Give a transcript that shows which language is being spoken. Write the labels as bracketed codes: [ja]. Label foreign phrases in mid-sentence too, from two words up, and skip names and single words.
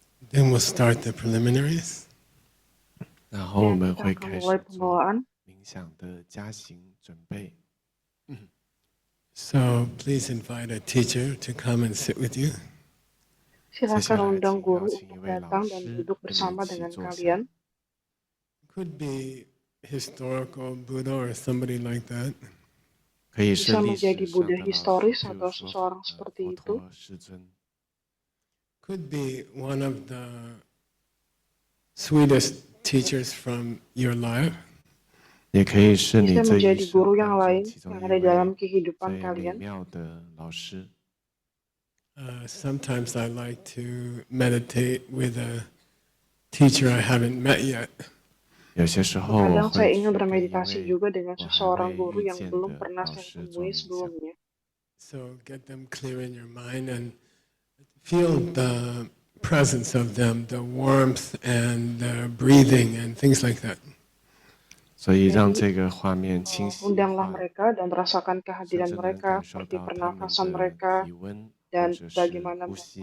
[en] Then we'll start the preliminaries. [zh] 然后我们 [id] Kita [zh] 会 [id] akan [zh] 开 [id] mulai [zh] 始做 [id] pembukaan. [zh] 冥想的加行准备。 [en] So please invite a teacher to come and sit with you. [zh] 接下 [id] Silakan [zh] 来， [id] undang [zh] 请邀 [id] guru [zh] 请一 [id] untuk [zh] 位老 [id] datang dan [zh] 师 [id] duduk [zh] 跟你 [id] bersama [zh] 一起 [id] dengan [zh] 坐下。 [id] kalian. [en] Could be historical Buddha or somebody like that. [zh] 可以是 [id] Bisa [zh] 历 [id] menjadi [zh] 史上 [id] Buddha [zh] 的老师， [id] historis [zh] 譬 [id] atau [zh] 如说 [id] seseorang seperti [zh] 佛 [id] itu. [zh] 陀世尊， [en] Could be one of the sweetest teachers from your life. [zh] 也可以是你 [id] Bisa [zh] 这一 [id] menjadi [zh] 生 [id] guru [zh] 当 [id] yang [zh] 中 [id] lain [zh] 其中 [id] yang [zh] 一 [id] ada dalam [zh] 位 [id] kehidupan [zh] 最美 [id] kalian. [zh] 妙的老师。 [en] Sometimes I like to meditate with a teacher I haven't met yet. [zh] 有些时候我 [id] Terkadang saya [zh] 会去 [id] ingin [zh] 跟一 [id] bermeditasi [zh] 位 [id] juga dengan [zh] 我还 [id] seseorang [zh] 未 [id] guru [zh] 遇 [id] yang [zh] 见 [id] belum [zh] 的 [id] pernah [zh] 老 [id] saya [zh] 师做 [id] temui [zh] 冥想。 [id] sebelumnya. [en] So get them clear in your mind and feel the presence of them, the warmth and the breathing and things like that. [zh] 所以让 [id] Jadi, [zh] 这个画面清晰 [id] undanglah [zh] 化， [id] mereka dan rasakan [zh] 甚 [id] kehadiran [zh] 至能 [id] mereka [zh] 感受 [id] seperti [zh] 到他们 [id] pernafasan [zh] 的 [id] mereka [zh] 体温或 [id] dan [zh] 者是 [id] bagaimana [zh] 呼吸。